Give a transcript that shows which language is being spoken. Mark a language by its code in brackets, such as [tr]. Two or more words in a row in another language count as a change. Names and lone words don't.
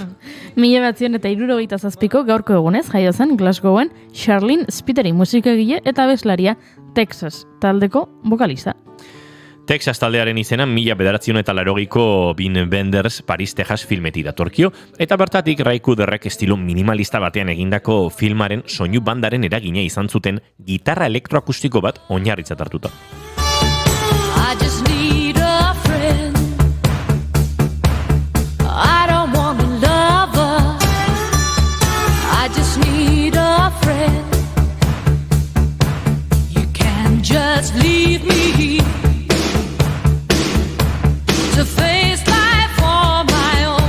[eu] 1977ko gaurko egunez jaio zen Glasgowen Charlene Spiteri musikagile eta abeslaria Texas taldeko bokalista. Texas taldearen izena 1980ko Wim Wenders Paris, Texas filmetik datorkio, eta bertatik Ray Cooderrek estilo minimalista batean egindako filmaren soinu bandaren eragina izan zuten gitarra elektroakustiko bat oinarritzat hartuta. [en] I just need a friend. I don't want a lover. I just need a friend. You can't just leave me to face life on my own.